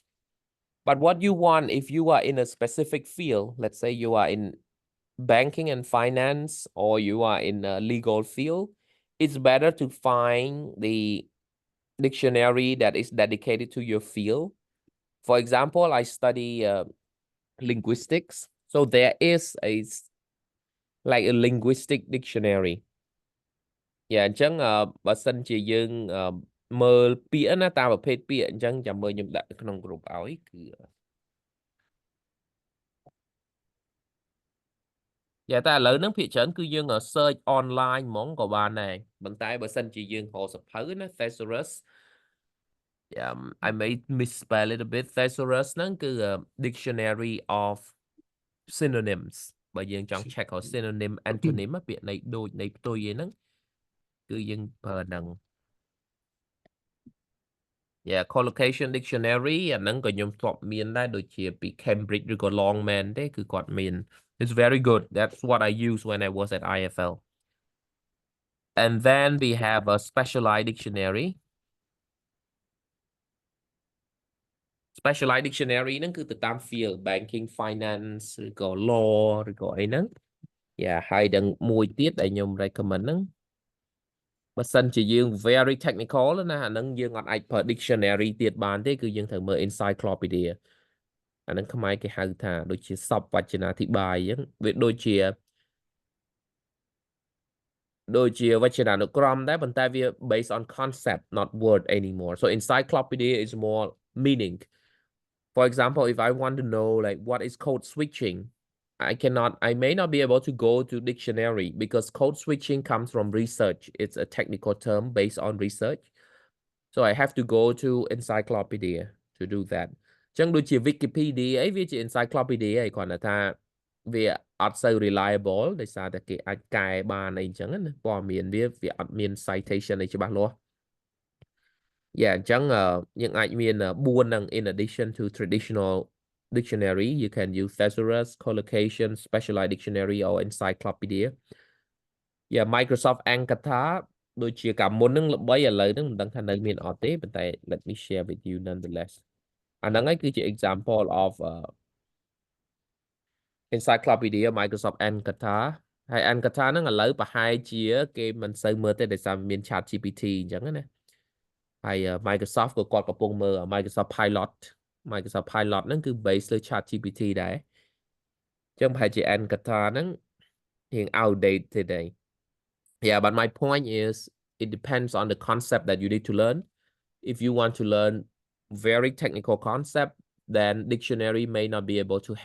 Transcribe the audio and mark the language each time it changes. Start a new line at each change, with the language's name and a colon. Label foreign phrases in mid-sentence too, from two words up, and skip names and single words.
English: But what you want if you are in a specific field, let's say you are in banking and finance or you are in a legal field, it's better to find the dictionary that is dedicated to your field. For example, I study linguistics. So there is like a linguistic dictionary. Yeah,
Khmer: អញ្ចឹងបើសិនជាយើងមើលពាក្យណាតាមប្រភេទពាក្យអញ្ចឹងចាំមើលខ្ញុំដាក់ក្នុងក្រុមឲ្យគឺយ៉ាតែឥឡូវហ្នឹងភាគច្រើនគឺយើង
English: search online
Khmer: ហ្មងក៏បានដែរប៉ុន្តែបើសិនជាយើងរកសភៅណា thesaurus
English: I may misspell it a bit thesaurus
Khmer: ហ្នឹងគឺ
English: dictionary of synonyms
Khmer: បើយើងចង់ check ឲ្យ
English: synonym antonym
Khmer: ពាក្យន័យដូចន័យផ្ទុយឯហ្នឹងគឺយើងប្រើហ្នឹង
English: Yeah collocation dictionary
Khmer: អាហ្នឹងក៏ខ្ញុំធ្លាប់មានដែរដូចជាពី Cambridge ឬក៏ Longman ទេគឺគាត់មាន
English: It's very good. That's what I used when I was at IFL. And then we have a specialized dictionary. Specialized dictionary
Khmer: ហ្នឹងគឺទៅតាម
English: field banking finance
Khmer: ឬក៏ law ឬក៏អីហ្នឹង Yeah ហើយដល់មួយទៀតដែលខ្ញុំ recommend ហ្នឹងបើសិនជាយើង
English: very technical
Khmer: ណាអាហ្នឹងយើងអត់អាចប្រើ dictionary ទៀតបានទេគឺយើងត្រូវមើល encyclopedia អាហ្នឹងខ្មែរគេហៅថាដូចជាសពវចនាធិប្បាយអញ្ចឹងវា ដូចជាវចនានុក្រមដែរប៉ុន្តែវា
English: based on concept not word anymore so encyclopedia is more meaning for example if I want to know like what is code switching I may not be able to go to dictionary because code switching comes from research it's a technical term based on research so I have to go to encyclopedia to do that ចឹ
Khmer: ងដូចជា Wikipedia អីវាជា encyclopedia ឯងគ្រាន់តែថាវាអត់សូវ reliable ដោយសារតែគេអាចកែបាន អីចឹងណាព័ត៌មានវាអត់មាន citation អីច្បាស់លាស់ Yeah អញ្ចឹងយើងអាចមាន4ហ្នឹង
English: in addition to traditional dictionary you can use thesaurus collocation specialized dictionary or encyclopedia Yeah
Khmer: Microsoft Ankatha ដូចជាកាលមុនហ្នឹងល្បីឥឡូវហ្នឹងមិនដឹងថានៅមានអត់ទេប៉ុន្តែ
English: let me share with you nonetheless
Khmer: អាហ្នឹងឯងគឺជា
English: example of
Khmer: encyclopedia Microsoft Ankatha ហើយ Ankatha ហ្នឹងឥឡូវប្រហែលជាគេមិនសូវមើលទេដោយសារមាន
English: Chat GPT
Khmer: អញ្ចឹងណាហើយ Microsoft ក៏គាត់កំពុងមើល Microsoft Pilot ហ្នឹងគឺ base លើ
English: Chat GPT
Khmer: ដែរអញ្ចឹងប្រហែលជា Ankatha ហ្នឹង
English: រៀង outdated ទេ Yeah but my point is it depends on the concept that you need to learn if you want to learn very technical concept then dictionary may not be able to